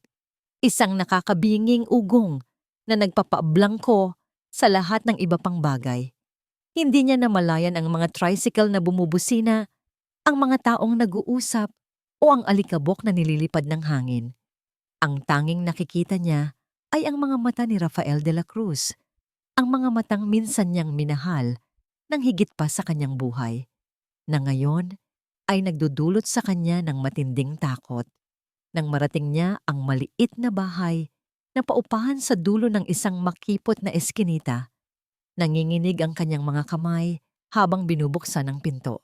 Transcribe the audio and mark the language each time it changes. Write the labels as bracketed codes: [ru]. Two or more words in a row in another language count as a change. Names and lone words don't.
[tl] Isang nakakabinging ugong na nagpapablangko sa lahat ng iba pang bagay. Hindi niya namalayan ang mga tricycle na bumubusina, ang mga taong nag-uusap o ang alikabok na nililipad ng hangin. Ang tanging nakikita niya ay ang mga mata ni Rafael de la Cruz, ang mga matang minsan niyang minahal ng higit pa sa kanyang buhay, na ngayon ay nagdudulot sa kanya ng matinding takot. Nang marating niya ang maliit na bahay na paupahan sa dulo ng isang makipot na eskinita, nanginginig ang kanyang mga kamay habang binubuksan ang pinto.